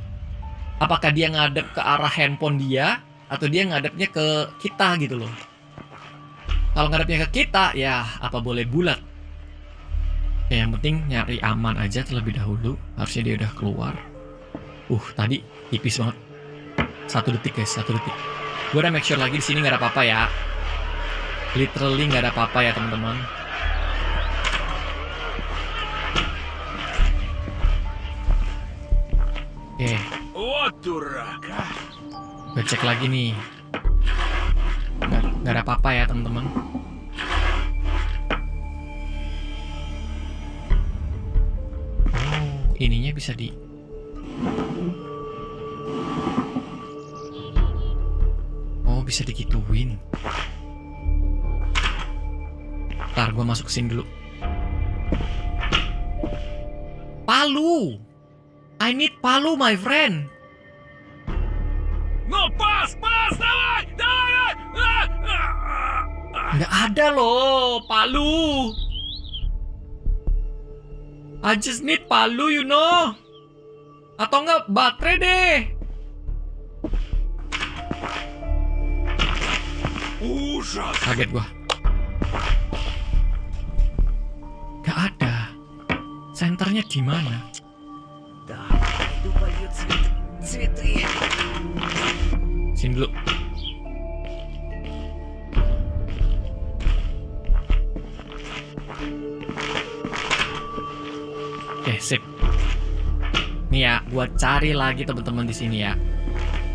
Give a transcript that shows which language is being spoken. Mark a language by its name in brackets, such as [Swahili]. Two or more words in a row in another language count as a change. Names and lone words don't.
[Indonesian] Apakah dia ngadep ke arah handphone dia atau dia ngadepnya ke kita gitu loh. Kalau ngadepnya ke kita ya apa boleh bulat. Ya, yang penting nyari aman aja terlebih dahulu. Harusnya dia udah keluar. Tadi tipis banget. 1 detik guys, 1 detik. Gue udah [English] make sure [Indonesian] lagi di sini nggak ada apa-apa ya. Literally nggak ada apa-apa ya teman-teman. Oke, [Russian] Вот дурак, а! [Indonesian] gue cek lagi nih. Nggak ada apa-apa ya teman-teman. Ininya bisa di... Oh, bisa digituin. Ntar gue masuk ke sini dulu. Palu! [English] I need palu, my friend. [Russian] Ну, пас, давай! [Indonesian] Nggak ada loh, palu. [English] I just need palu, you know. [Indonesian] Atau enggak baterai deh. [Russian] Ужас! [Indonesian] Kaget gua. Gak ada. Senternya di mana? [Russian] Да, иду полью цветы. [Indonesian] Sini dulu. Oke, sip. Nih ya, gua cari lagi teman-teman di sini ya.